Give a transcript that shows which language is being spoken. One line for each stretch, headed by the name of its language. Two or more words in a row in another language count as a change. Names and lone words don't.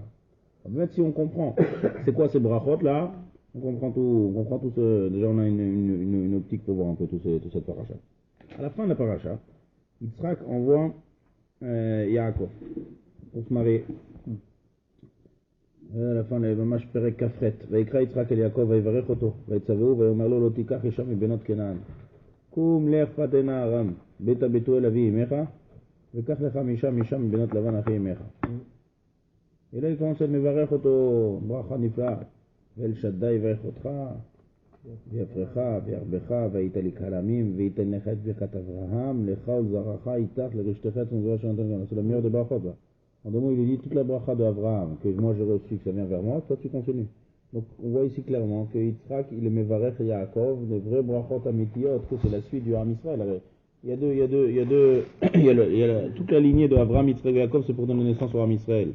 French: Même si on comprend c'est quoi ces brachot là, on comprend tout ce, déjà on a une optique pour voir un peu toute cette paracha. À la fin de la paracha, Yitzhak envoie Yaakov pour se marier. À la fin, il
Hebrew: ממש פרק כ"ח. ויקרא יצחק אל יעקב ויברך אותו, ויצווהו ויאמר לו לא תיקח אישה מבנות כנען. קום לך פתנה ארם, ביתה בתואל אבי אמך, וקח לך משם מבנות לבן אחי אמך.
French: Et là, il commence à
Hebrew: מברך אותו ברכה נפלאה. ואל שדי יברך אותך, ויפרך וירבך, והיית לי כלמים, וייתן לך את ברכת אברהם, לך ולזרעך איתך לרשתך את מזרע שנתן גם.
French: C'est la meilleure des brachot là. En deux mots, il lui dit toute la bracha d'Abraham que moi j'ai reçu, que ça vient vers moi, toi tu continues. Donc on voit ici clairement que Yitzhak, il est mevarech Yaakov, des vrais
Hebrew: ברכות אמיתיות,
French: que c'est la suite du
Hebrew: עם ישראל.
French: Il y a toute la lignée de Abraham, Yitzhak et Yaakov, c'est pour donner naissance au
Hebrew: עם ישראל.